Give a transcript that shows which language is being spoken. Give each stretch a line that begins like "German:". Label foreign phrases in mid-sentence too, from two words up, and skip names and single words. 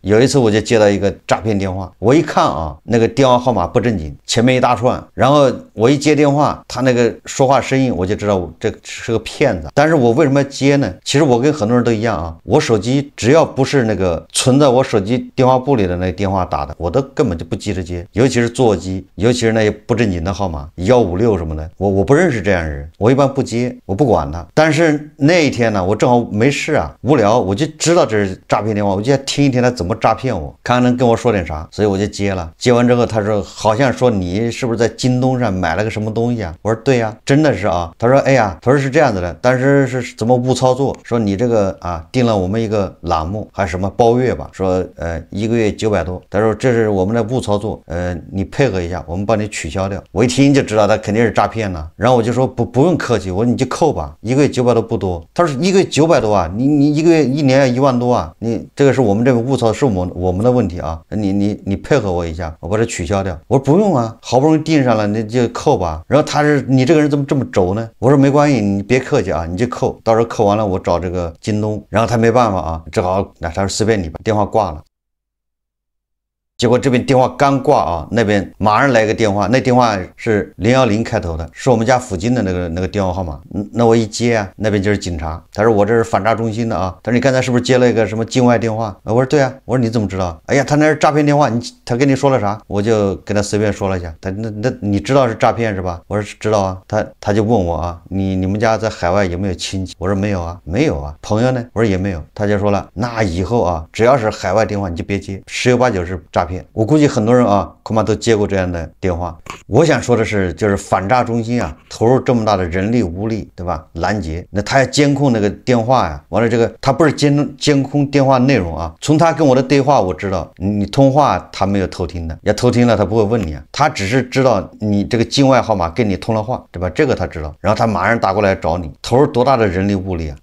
Chinese: 有一次我就接到一個詐騙電話，我一看啊，那個電話號碼不正經，前面一大串，然後我一接電話，他那個說話聲音我就知道這是個騙子。但是我為什麼要接呢？其實我跟很多人都一樣啊，我手機只要不是那個存在我手機電話簿裡的那個電話打的，我都根本就不急着接，尤其是座機，尤其是那些不正經的號碼156什麼的，我不認識這樣的人，我一般不接，我不管他。但是那一天呢，我正好沒事啊，無聊，我就知道這是詐騙電話，我就要聽一听他怎麼詐騙我，看看能跟我說點啥，所以我就接了。接完之後他說好像說你是不是在京東上買了個什麼東西啊？我說对呀，真的是啊。他說哎呀，他說是這樣子的，但是是怎么誤操作，說你這個啊訂了我們一個欄目還是什麼包月吧，說1個月900多，他說這是我們的誤操作，你配合一下，我們幫你取消掉。我一聽就知道他肯定是詐騙了，然后我就說不用客氣，我说你就扣吧，1 個月900多不多。他說1個月900多啊，你1個月1年要1萬多啊，你這個是我們這個誤操，是我們的問題啊，你配合我一下，我把它取消掉。我說不用啊，好不容易訂上了，你就扣吧。然後你這個人怎麼這麼軸呢？我說沒關係，你別客氣啊，你就扣，到時候扣完了我找這個京東。然後他沒辦法啊，只好那他說隨便你吧，電話掛了。結果這邊電話剛掛啊，那邊馬上來個電話，那電話是010開頭的，是我們家附近的那個電話號碼。那我一接啊，那邊就是警察。他說我這是反詐中心的啊。他說你剛才是不是接了一個什麼境外電話？我說對啊。我說你怎麼知道？哎呀，他那是詐騙電話，他跟你說了啥？我就跟他隨便說了一下。他那你知道是詐騙是吧？我說知道啊。他就問我啊，你們家在海外有沒有親戚？我說沒有啊，沒有啊。朋友呢？我說也沒有。他就說了，那以後啊，只要是海外電話你就別接，10有8九是詐騙。我估計很多人啊，恐怕都接過這樣的電話。我想說的是，就是反詐中心啊，投入這麼大的人力物力，对吧？攔截，那他要監控那個電話呀，完了這個他不是監控電話內容啊。從他跟我的對話，我知道你通話他沒有偷聽的，要偷聽了他不會問你啊，他只是知道你這個境外號碼跟你通了話，對吧？這個他知道，然後他馬上打過來找你，投入多大的人力物力啊！